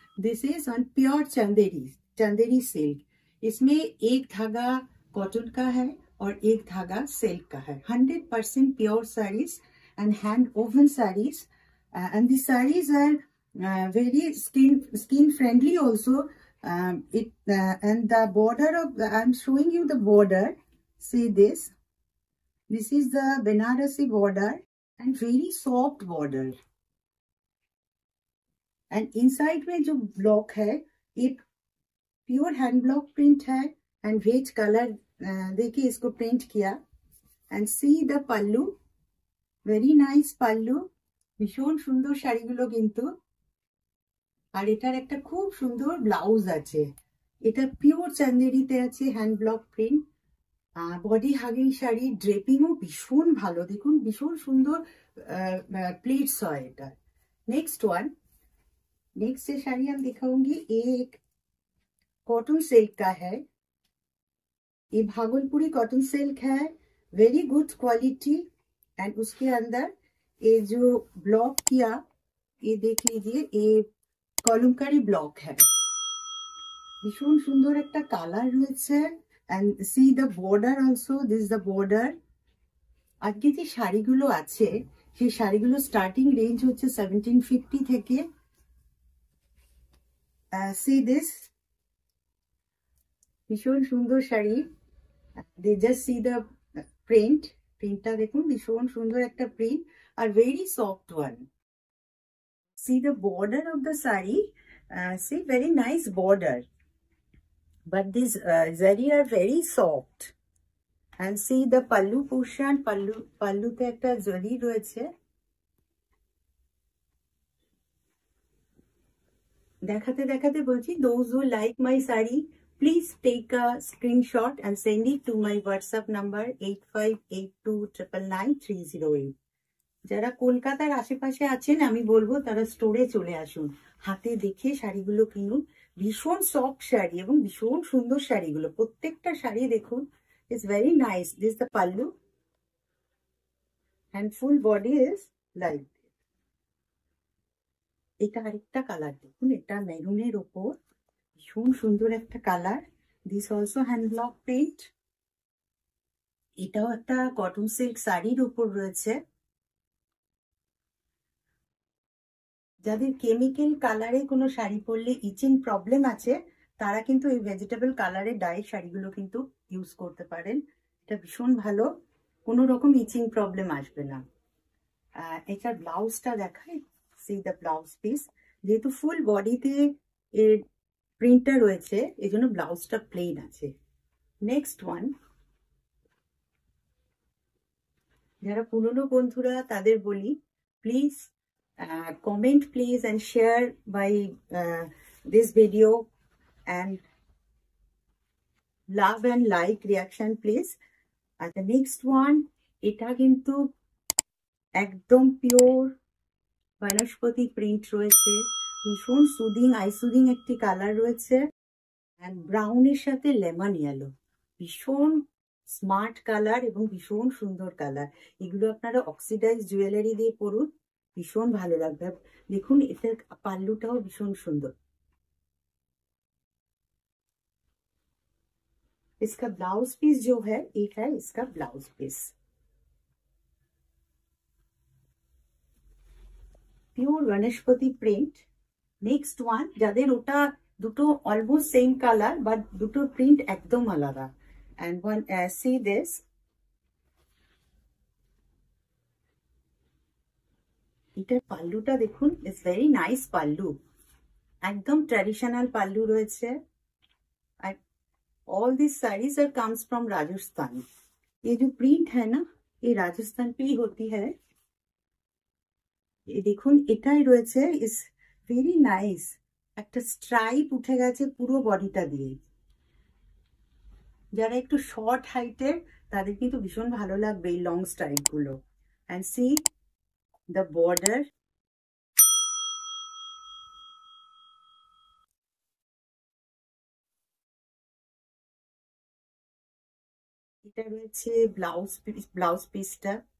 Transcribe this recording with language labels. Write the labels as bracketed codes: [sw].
[en] This is on pure Chanderi silk. [hi] इसमें एक धागा कॉटन का है और एक धागा सिल्क का है। [en] 100% pure saris and hand woven saris, and the saris are very skin friendly also. And the border of I'm showing you the border. See this is the Banarasi border and very soft border. And inside [hi] में जो block है ये pure hand block print है and veg colour देखिए इसको print किया। [en] And see the pallu, very nice pallu. [bn] ভীষণ সুন্দর শাড়িগুলো কিন্তু। আর এটার একটা খুব সুন্দর ব্লাউজ আছে, এটা পিওর চান্দেরিতে আছে, hand block print. Body hugging sari, ড্রেপিংও ভীষণ ভালো। দেখুন ভীষণ সুন্দর প্লেটস হয় এটা। [hi] नेक्स्ट से साड़ी हम दिखाऊंगी, एक कॉटन सिल्क का है। ये भागलपुरी कॉटन सिल्क है, [en] Very good quality. [hi] एंड उसके अंदर ये जो ब्लॉक किया, ये देख लीजिए, ये कलमकारी ब्लॉक है। [bn] ভীষণ সুন্দর একটা কালার রয়েছে। [en] and see the border [bn] also, this the border. আজকে যে শাড়িগুলো আছে সেই শাড়িগুলো স্টার্টিং রেঞ্জ হচ্ছে 1750 থেকে। [en] see this, [bn] ভীষণ সুন্দর sari. They just see the প্রিন্টটা দেখুন, ভীষণ সুন্দর একটা print are [en] Very soft one. See the border of the sari, see very nice border, but these zari are very soft. And see the pallu portion, [bn] pallu te ekta zari royeche। dekhate bolchi, [en] those who like my sari, please take a screenshot and send it to my WhatsApp number 8582999308। [bn] যারা কলকাতার আশেপাশে আছেন আমি বলবো তারা স্টোরে চলে আসুন, হাতে দেখে শাড়িগুলো কিনুন। ভীষণ সফট শাড়ি এবং ভীষণ সুন্দর শাড়িগুলো, প্রত্যেকটা শাড়ি দেখুন, [en] It's very nice. This the pallu and full body is like. [bn] এটা আরেকটা কালার দেখুন, এটা মেরুনের ওপর ভীষণ সুন্দর একটা colour. [en] This also hand block print. [bn] এটাও একটা কটন সিল্ক শাড়ির ওপর রয়েছে। যাদের কেমিক্যাল কালারে কোনো শাড়ি পরলে ইচিং প্রবলেম আছে তারা কিন্তু এই ভেজিটেবল কালারের ডাই শাড়িগুলো কিন্তু ইউজ করতে পারেন। এটা ভীষণ ভালো, কোনো রকম ইচিং প্রবলেম আসবে না। এটার ব্লাউজটা দেখাই, [en] See the blouse piece. [bn] যেহেতু ফুল বডিতে এর প্রিন্টটা রয়েছে এই জন্য ব্লাউজটা প্লেন আছে। [en] next one, [bn] যারা পুরনো বন্ধুরা তাদের বলি, [en] Please comment please and share my this video and love and like reaction please. And the next one, [bn] এটা কিন্তু একদম পিওর বনস্পতি প্রিন্ট রয়েছে, ভীষণ সুদিং আই সুদিং একটি কালার রয়েছে। এন্ড ব্রাউনের সাথে লেমন ইয়েলো, ভীষণ স্মার্ট কালার এবং ভীষণ সুন্দর কালার। এগুলো আপনারা অক্সিডাইজ জুয়েলারি দিয়ে পরুন, ভীষণ ভালো লাগবে। দেখুন এটার পাল্লুটাও ভীষণ সুন্দর। [hi] इसका ब्लाउज पीस जो है ये है इसका blouse piece, [bn] pure বনস্পতি print. Next one, যাদের ওটা দুটো অলমোস্ট সেম কালার বাট দুটো প্রিন্ট একদম আলাদা। [en] and one see this, [bn] এটার পাল্লুটা দেখুন, [en] it's very nice pallu, [bn] একদম ট্র্যাডিশনাল পাল্লু রয়েছে। [en] আর all these sarees are comes from Rajasthan. [hi] ये जो प्रिंट है ना ये राजस्थान पे ही होती है। [bn] ये দেখুন এটাই রয়েছে, ইজ ভেরি নাইস, একটা স্ট্রাইপ উঠে গেছে পুরো বডিটা দিয়ে। যারা একটু শর্ট হাইটের তাদের কিন্তু ভীষণ ভালো লাগবে এই লং স্ট্রাইপ গুলো। [en] and see the border, [bn] এটা রয়েছে ব্লাউজ পিসটা।